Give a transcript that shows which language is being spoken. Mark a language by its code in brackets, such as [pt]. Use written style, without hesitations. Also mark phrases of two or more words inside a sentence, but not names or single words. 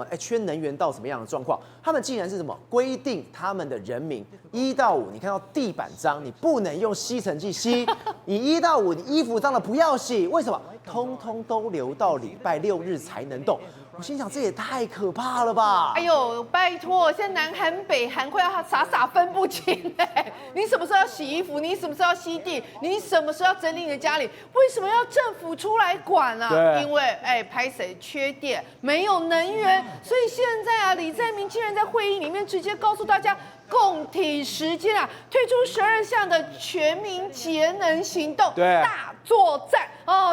[zh] 缺能源到什麼樣的狀況？他們竟然是什麼規定他們的人民1到5，你看到地板髒，你不能用吸塵器吸；你1到5，你衣服髒了不要洗。為什麼？通通都留到禮拜6日才能動。我心想，這也太可怕了吧！哎呦，拜托，現在南韓、北韓快要傻分不清哎！你什麼时候要洗衣服？你什麼時候要吸地？你什麼时候要整理你的家裡？為什麼要政府出來管啊？對，因為拍誰缺電，沒有能源，所以現在啊，李在明竟然在會議裡面直接告訴大家，共體時艱啊，推出12項的全民節能行動大作戰哦！